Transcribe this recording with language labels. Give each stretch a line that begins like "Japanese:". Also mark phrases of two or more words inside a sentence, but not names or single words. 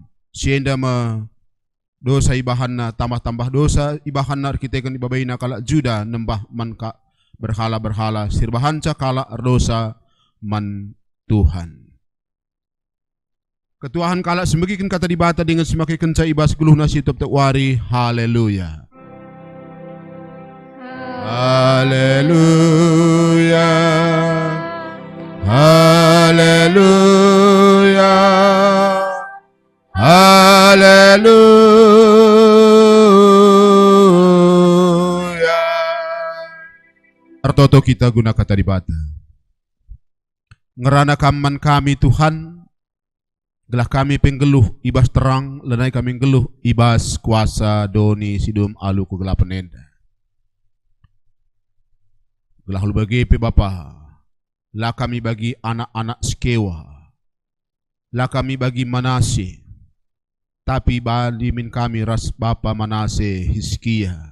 Batak Karo: Sienda ma dosa ibahanna tambah-tambah dosa ibahanna arkiteken ibabaina kala Juda nembah man ka berhala-berhala sirbahanca kala dosa man Tuhan. Ketuahan kala sembagikan kata dibata dengan semakin kenca ibas guluh nasi top wari. Haleluya. Haleluya. Haleluya. Haleluya. Artoto kita guna kata dibata. Ngerana kaman kami Tuhan, gelah kami penggeluh ibas terang, lenai kami geluh ibas kuasa doni sidum alu kegelapan enda. Gelah lu bagi pe Bapa, lah kami bagi anak-anak Skewa, lah kami bagi Manase, tapi bali min kami ras Bapa Manase Hizkia.